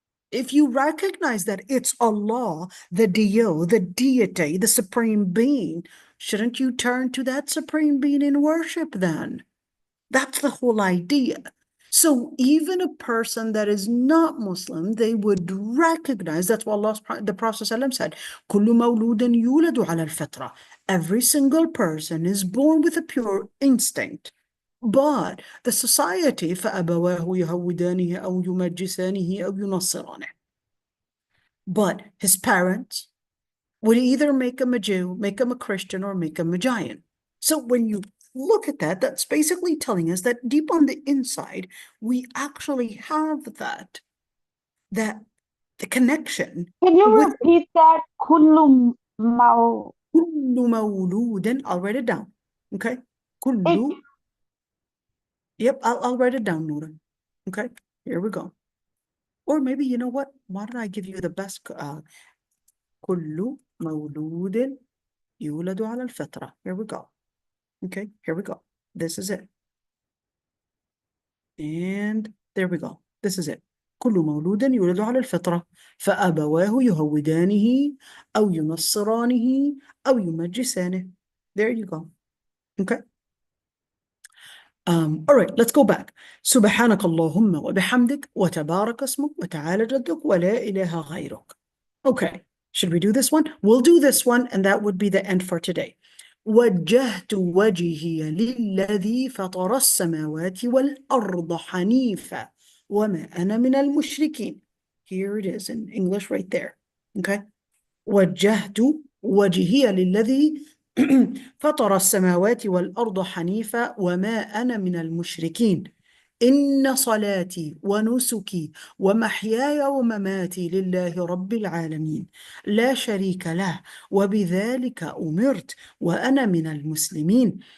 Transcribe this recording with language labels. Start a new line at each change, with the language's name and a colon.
English: If you recognize that it's Allah, the Dio, the deity, the supreme being, shouldn't you turn to that supreme being in worship then? That's the whole idea. So even a person that is not Muslim, they would recognize, that's what the Prophet ﷺ said,
Arabic: كُلُّ مَوْلُودٍ يُولَدُ عَلَى الْفِطْرَةِ.
English: Every single person is born with a pure instinct. But the society
Arabic: فَأَبَوَاهُ يَهَوِّدَانِهِ أَوْ يُمَجِّسَانِهِ أَوْ يُنَصِّرَانِهِ.
English: But his parents would either make him a Jew, make him a Christian, or make him a giant. So when you look at that, that's basically telling us that deep on the inside, we actually have that the connection. Can you with repeat that?
Arabic: كل مو... كل مولود.
English: I'll write it down. Okay. كل. Yep, I'll write it down, Noura. Okay, here we go. Or maybe, you know what? Why don't I give you the best?
Arabic: كل مولود يولد على الفطرة.
English: Here we go. Okay, here we go. This is it. And there we go. This is it.
Arabic: كل مولود يولد على الفطرة فأبواه يهودانه أو ينصرانه أو يمجسانه.
English: There you go. Okay. All right, let's go back.
Arabic: سبحانك اللهم وبحمدك وتبارك اسمك وتعالى جدك ولا إله غيرك.
English: Okay, should we do this one? We'll do this one, and that would be the end for today.
Arabic: وجهت وجهي للذي فطر السماوات والأرض حنيفا وما أنا من المشركين.
English: Here it is in English right there. Okay.
Arabic: وجهت وجهي للذي فطر السماوات والأرض حنيفا وما أنا من المشركين. إن صلاتي ونسكي ومحياي ومماتي لله رب العالمين لا شريك له وبذلك أمرت وأنا من المسلمين.